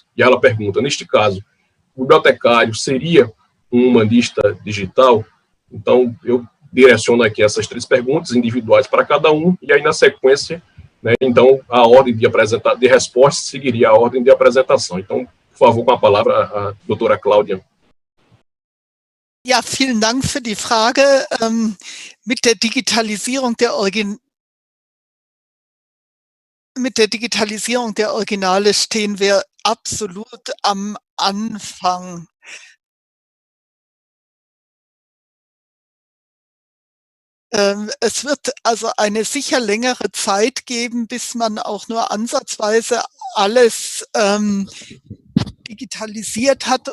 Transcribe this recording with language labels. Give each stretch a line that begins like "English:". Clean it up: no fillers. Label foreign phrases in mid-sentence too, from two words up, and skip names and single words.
Portuguese: E ela pergunta, neste caso, o bibliotecário seria um humanista digital? Então, eu direciono aqui essas 3 perguntas individuais para cada um, e aí, na sequência, né, então, a ordem de resposta seguiria a ordem de apresentação. Então, por favor, com a palavra, a doutora Cláudia.
German: Ja, vielen Dank für die Frage. Mit der Digitalisierung der Originale stehen wir absolut am Anfang. Es wird also eine sicher längere Zeit geben, bis man auch nur ansatzweise alles digitalisiert hat.